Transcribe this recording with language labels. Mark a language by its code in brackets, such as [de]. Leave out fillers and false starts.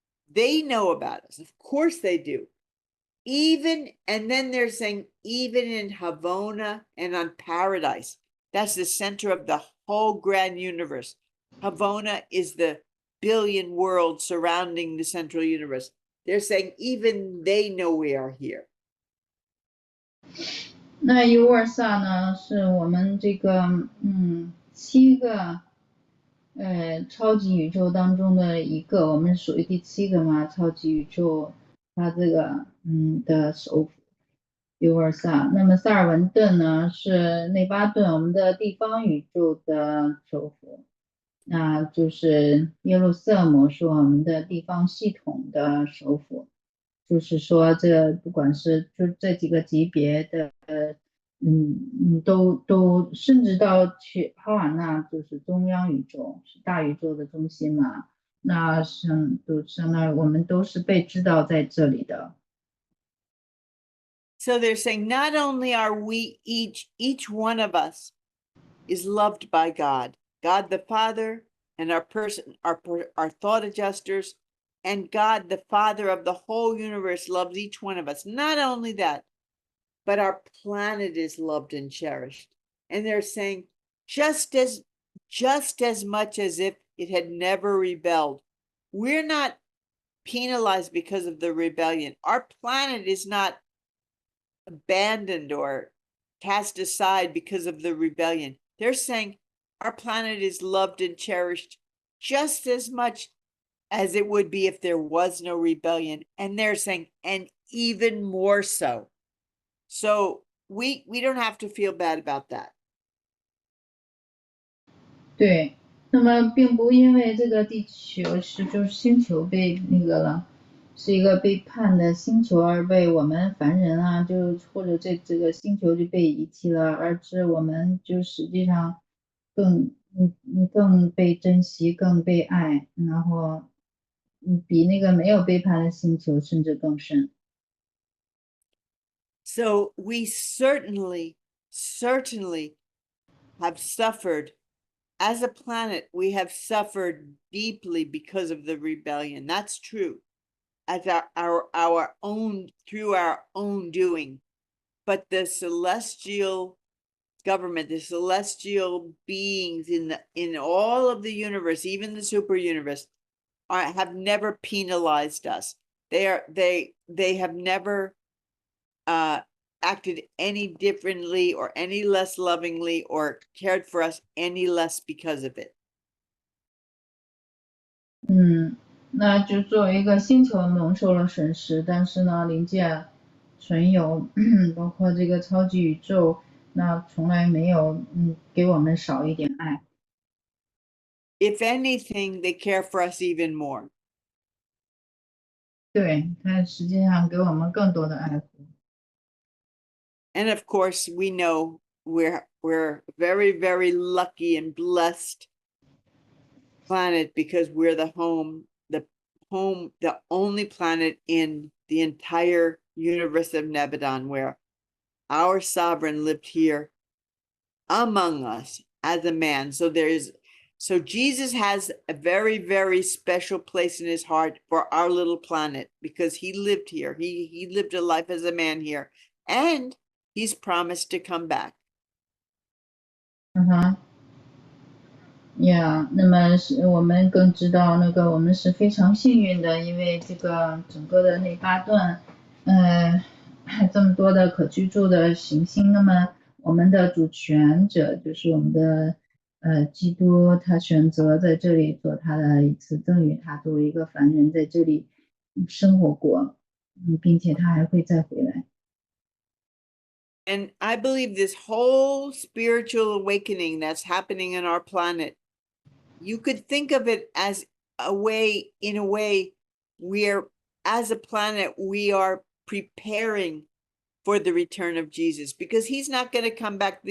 [en] They know about us. Of course they do. And then they're saying, even in Havona and on Paradise, that's the center of the whole grand universe. Havona is the billion worlds surrounding the central universe. They're saying, even they know we are here. [zh] 那尤尔萨呢，是我们这个7个超级宇宙当中的一个，我们属于第7个嘛，超级宇宙它这个的首府尤尔萨。那么萨尔文顿呢是内巴顿，我们的地方宇宙的首府。那就是耶路撒冷是我们的地方系统的首府。就是说这不管是就这几个级别的都甚至到去哈瓦那就是中央宇宙是大宇宙的中心嘛，那都相当于我们都是被知道在这里的。 [en] So they're saying not only are we each one of us is loved by God the Father, and our thought adjusters, and God the Father of the whole universe loves each one of us. Not only that, but our planet is loved and cherished. And they're saying just as much as if it had never rebelled. We're not penalized because of the rebellion. Our planet is not abandoned or cast aside because of the rebellion. They're saying our planet is loved and cherished just as much as it would be if there was no rebellion. And they're saying, and even more so. So we don't have to feel bad about that. [zh] 对，那么并不因为这个地球就是星球被那个了，是一个背叛的星球而被我们凡人啊，就或者这个星球就被遗弃了，而是我们就实际上更被珍惜，更被爱，然后比那个没有背叛的星球甚至更深。 [en] So we certainly have suffered. As a planet, we have suffered deeply because of the rebellion. That's true. As our own, through our own doing. But the celestial government, the celestial beings in all of the universe, even the super universe, have never penalized us. They have never acted any differently or any less lovingly or cared for us any less because of it. [zh] 那就作为一个星球蒙受了损失，但是呢，灵界存有包括这个超级宇宙，那从来没有给我们少一点爱。 [en] If anything, they care for us even more. [zh] 对，它实际上给我们更多的爱护。 [en] And of course, we know we're very, very lucky and blessed planet because we're the only planet in the entire universe of Nebadon where our sovereign lived here among us as a man. So Jesus has a very, very special place in his heart for our little planet because he lived here. He lived a life as a man here, and he's promised to come back. [zh] 那么我们更知道那个我们是非常幸运的，因为这个整个的那8段，这么多的可居住的行星，那么我们的主权者就是我们的基督，他选择在这里做他的一次赠予，他作为一个凡人在这里生活过，并且他还会再回来。 [en] And I believe this whole spiritual awakening that's happening in our planet, you could think of it as in a way, where as a planet, we are preparing for the return of Jesus because he's not going to come back.